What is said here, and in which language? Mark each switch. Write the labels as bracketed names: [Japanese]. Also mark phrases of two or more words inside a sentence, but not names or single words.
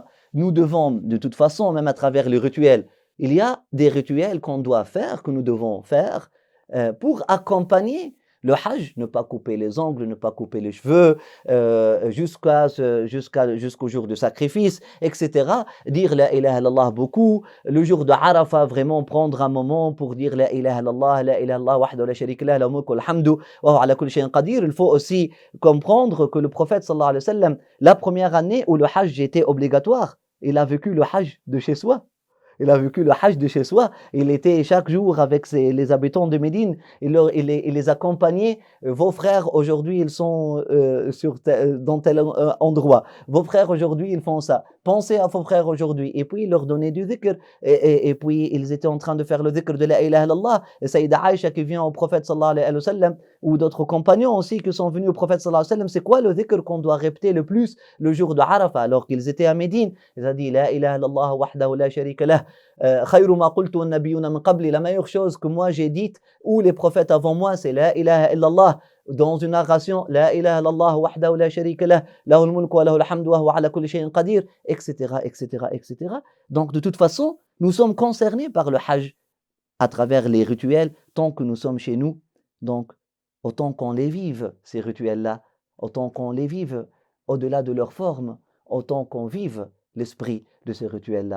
[French] Nous devons, de toute façon, même à travers les rituels, il y a des rituels qu'on doit faire, que nous devons faire pour accompagner le Hajj, ne pas couper les ongles, ne pas couper les cheveux, jusqu'au jour du sacrifice, etc. [Arabic] Dire لا إله إلا الله beaucoup. [French] Le jour de Arafah, vraiment prendre un moment pour dire [Arabic] لا إله إلا الله، لا إله إلا الله، وحده لا شريك له، له الملك والحمد، وهو على كل شيء قدير. [French] Il faut aussi comprendre que le prophète [Arabic] صلى الله عليه وسلم, [French] la première année où le Hajj était obligatoire, il a vécu le Hajj de chez soi. Il a vécu le Hajj de chez soi. Il était chaque jour avec les habitants de Médine. Il les accompagnait. Vos frères, aujourd'hui, ils sont dans tel endroit. Vos frères, aujourd'hui, ils font ça. Pensez à vos frères aujourd'hui. Et puis, il leur donnait du dhikr. Et puis, ils étaient en train de faire le dhikr de [Arabic] لا إله إلا الله. [French] Et Saïda Aïcha qui vient au prophète [Arabic] صلى الله عليه وسلم, [French] ou d'autres compagnons aussi qui sont venus au prophète [Arabic] صلى الله عليه وسلم, [French] c'est quoi le dhikr qu'on doit répéter le plus le jour de Arafah alors qu'ils étaient à Médine? Il a dit [Arabic] لا إله إلا الله وحده لا شريك له. [French] La meilleure chose que moi j'ai dite ou les prophètes avant moi, c'est [Arabic] لا إله إلا الله. [French] Dans une narration, [Arabic] لا إله إلا الله وحده لا شريك له، له الملك وله الحمد وهو على كل شيء قدير, [French] etc., etc., etc. Donc de toute façon, nous sommes concernés par le Hajj à travers les rituels tant que nous sommes chez nous. Donc autant qu'on les vive, ces rituels-là, autant qu'on les vive au-delà de leur forme, autant qu'on vive l'esprit de ces rituels-là.